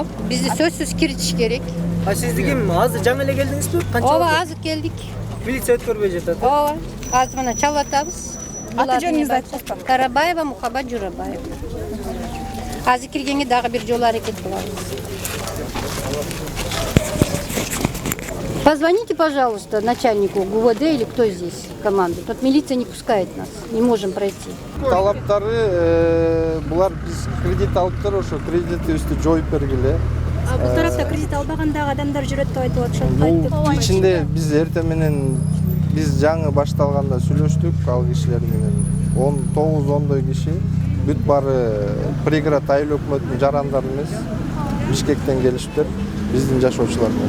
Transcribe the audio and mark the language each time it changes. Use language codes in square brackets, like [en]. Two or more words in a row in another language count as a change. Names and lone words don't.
[ky] Бизди сөзсүз киритиш керек. Сизди ким? Азыр жаңы эле келдиңизби? Канча? Ооба, азыр келдик. Милиция өткөрбөй жатат. Ооба, азыр мына чалып атабыз. Аты жөнүңүздү айтсаңыздар. Карабаева Мухаббат Журабаева. Азыр киргенге дагы бир жол аракет кылабыз. [ru] Позвоните, пожалуйста, начальнику ГУВД или кто здесь команды. Тут милиция не пускает нас, не можем пройти. [ky] Талаптары булар биз кредит алыптыр, ошо кредитибизди жоюп бергиле. Бул тарапта кредит албагандагы адамдар жүрөт деп айтып атышат. Бул ичинде биз эртең менен биз жаңы башталганда сүйлөштүк ал кишилер менен. 9-10 киши бүт баары пригород айыл өкмөтүнүн жарандары эмес, Бишкектен келишиптир, биздин жашоочулар эмес.